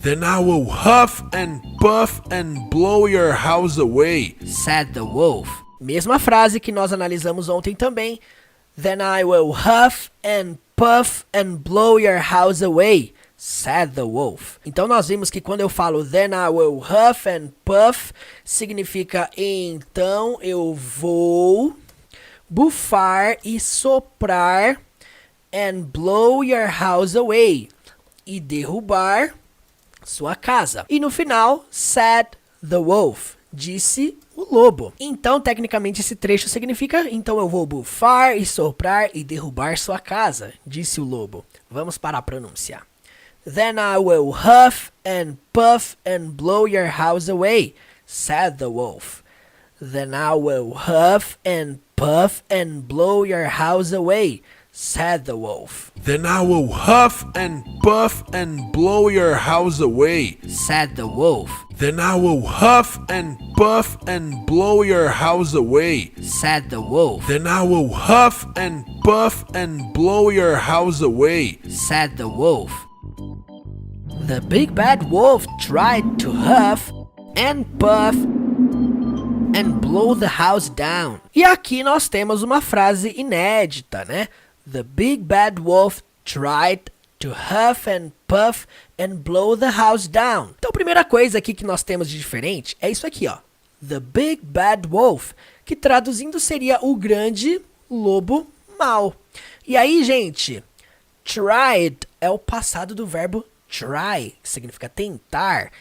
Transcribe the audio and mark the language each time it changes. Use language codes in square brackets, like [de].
[en] Then I will huff and puff and blow your house away. Said the wolf. [pt] Mesma frase que nós analisamos ontem também. [en] Then I will huff and puff and blow your house away, said the wolf. [pt] Então nós vimos que quando eu falo [en] then I will huff and puff, [pt] significa então eu vou bufar e soprar [en] and blow your house away, [pt] e derrubar sua casa. E no final, [en] said the wolf, [pt] disse o lobo. Então, tecnicamente, esse trecho significa então eu vou bufar e soprar e derrubar sua casa, disse o lobo. Vamos para a pronúncia. [en] Then I will huff and puff and blow your house away, said the wolf. Then I will huff and puff and blow your house away, said the wolf. Then I will huff and puff and blow your house away, said the wolf. Then I will huff and puff and blow your house away, said the wolf. Then I will huff and puff and blow your house away, said the wolf. The big bad wolf tried to huff and puff and blow the house down. [pt] E aqui nós temos uma frase inédita, né? [en] The big bad wolf tried to huff and puff and blow the house down. [pt] Então, a primeira coisa aqui que nós temos de diferente é isso aqui, ó. [en] The big bad wolf, [pt] que traduzindo seria o grande lobo mau. E aí, gente, tried é o passado do verbo try, que significa tentar.